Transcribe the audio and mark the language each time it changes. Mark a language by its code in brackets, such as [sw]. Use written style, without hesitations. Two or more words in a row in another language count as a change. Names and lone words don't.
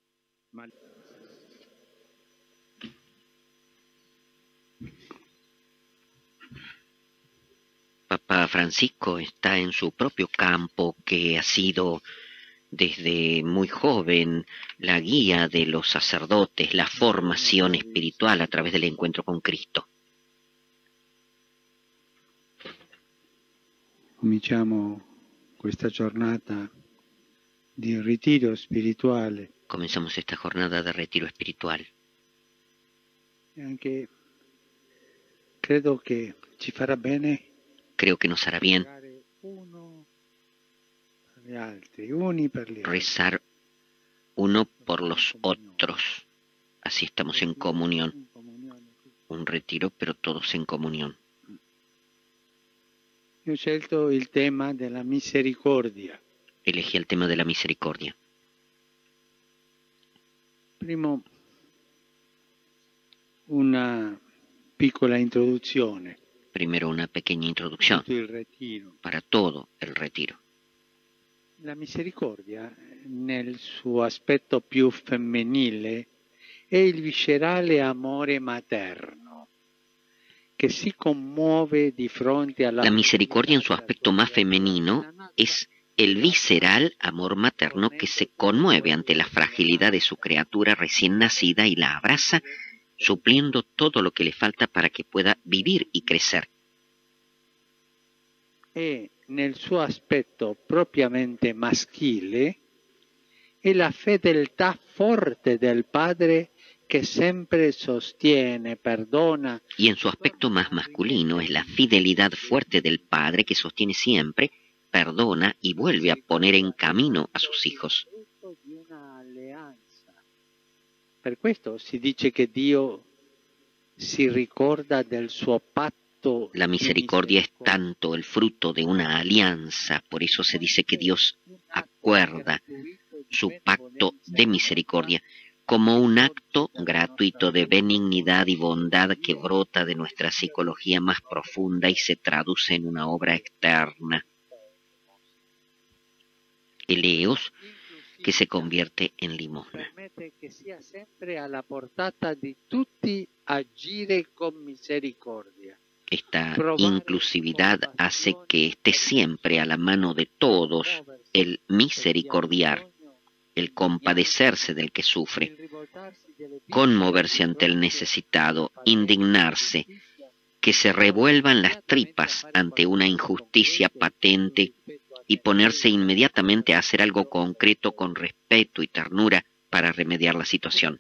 [es] Papa Francisco está en su propio campo, que ha sido desde muy joven la guía de los sacerdotes, la formación espiritual a través del encuentro con Cristo. [it] Cominciamo questa giornata di ritiro spirituale. [es] Comenzamos esta jornada de retiro espiritual. [it] E anche credo che ci farà bene. [es] Creo que nos hará bien rezar uno por los otros. Así estamos en comunión. Un retiro, pero todos en comunión. [it] Io ho scelto il tema della misericordia. [es] Elegí el tema de la misericordia. [it] Primo, una piccola introduzione. [es] Primero una pequeña introducción para todo el retiro. [it] La misericordia, nel suo aspetto più femminile, è il viscerale amore materno che si commuove di fronte alla... [es] La misericordia en su aspecto más femenino es el visceral amor materno que se conmueve ante la fragilidad de su criatura recién nacida y la abraza, supliendo todo lo que le falta para que pueda vivir y crecer. [it] E nel suo aspetto propriamente maschile è la fedeltà forte del padre [es] que siempre sostiene, perdona. Y en su aspecto más masculino es la fidelidad fuerte del padre que sostiene siempre, perdona y vuelve a poner en camino a sus hijos. [it] Per questo si dice che Dio si ricorda del suo patto. [es] La misericordia es tanto el fruto de una alianza, por eso se dice que Dios acuerda su pacto de misericordia como un acto gratuito de benignidad y bondad que brota de nuestra psicología más profunda y se traduce en una obra externa. Eleos que se convierte en limosna. [it] Permette che sia sempre alla portata di tutti agire con misericordia. [es] Esta inclusividad hace que esté siempre a la mano de todos el misericordiar, el compadecerse del que sufre, conmoverse ante el necesitado, indignarse, que se revuelvan las tripas ante una injusticia patente y ponerse inmediatamente a hacer algo concreto con respeto y ternura para remediar la situación.